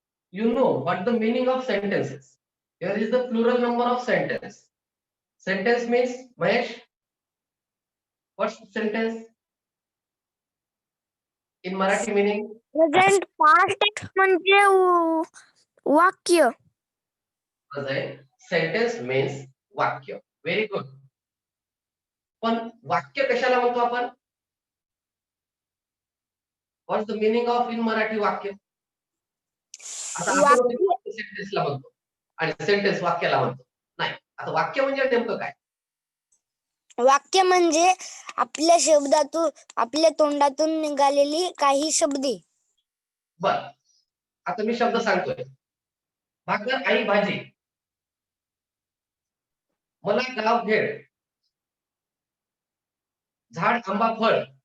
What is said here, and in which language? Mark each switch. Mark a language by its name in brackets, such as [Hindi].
[English] You know what the meaning of sentences? Here is the plural number of sentence. Sentence means, Mahesh, what's sentence in Marathi meaning? [Marathi] Present past म्हणजे वाक्य. [English] Present sentence means वाक्य. Very good. [Marathi] पण वाक्य कशाला म्हणतो आपण? [English] What's the meaning of in Marathi वाक्य? [Marathi] आता आपण सेंटेन्सला म्हणतो आणि सेंटेन्स वाक्याला म्हणतो. नाही, आता वाक्य म्हणजे नेमकं काय? वाक्य म्हणजे आपल्या शब्दातून, आपल्या तोंडातून निघालेली काही शब्दे. बर, आता मी शब्द सांगतोय, भाकर आई भाजी, मला गाव भेळ, झाड आंबा फळ.